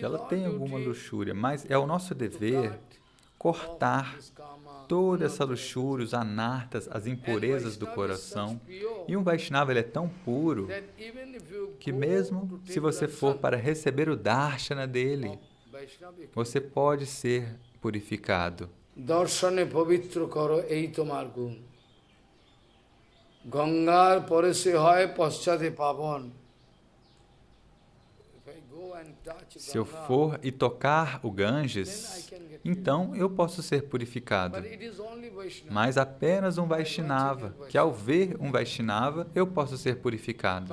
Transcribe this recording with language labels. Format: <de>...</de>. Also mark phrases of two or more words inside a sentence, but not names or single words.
<pt>Ela tem alguma luxúria, mas é o nosso dever cortar toda essa luxúria, os anartas, as impurezas do coração. E um Vaishnava, ele é tão puro que mesmo se você for para receber o darshana dele, você pode ser purificado.</pt> <bn>দর্শনে পবিত্র করো এই তোমার গুণ. গঙ্গার পরে সে হয় পশ্চাতে পাবন.</bn> <pt>Se eu for e tocar o Ganges, então eu posso ser purificado. Mas apenas um Vaishnava, que ao ver um Vaishnava, eu posso ser purificado.</pt>